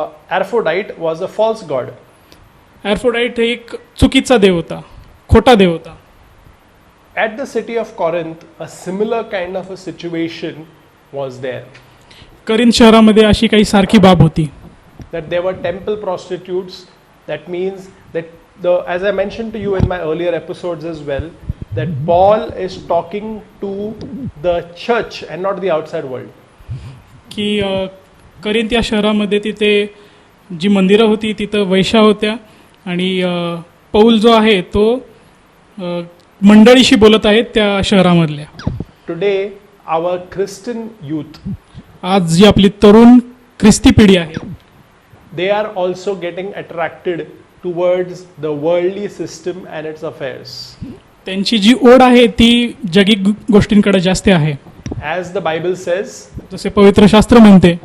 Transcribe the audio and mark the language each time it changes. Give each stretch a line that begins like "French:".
English: Aphrodite was a false god.
Marathi: ॲफ्रोडाईट हे एक चुकीचा देव होता, खोटा देव होता.
English: At the city of Corinth, a similar kind of a situation was there.
Marathi: Corinth शहरामध्ये अशी काही सारखी बाब होती.
English: That there were temple prostitutes. That means that as I mentioned to you in my earlier episodes as well, that Paul is talking to the church and not the outside world.
Marathi: की Corinth या शहरामध्ये तिथे जी मंदिरं होती तिथं वैश्या होत्या आणि पौल जो आहे तो मंडळीशी बोलत आहेत त्या शहरामधल्या.
English: Today, our Christian youth,
Marathi: आज जी आपली तरुण ख्रिस्ती पिढी आहे,
English: they are also getting attracted towards the worldly system and its affairs.
Marathi: त्यांची जी ओढ आहे ती जगी गोष्टींकडे जास्त आहे.
English: As the Bible says
Marathi: जसे पवित्र शास्त्र म्हणते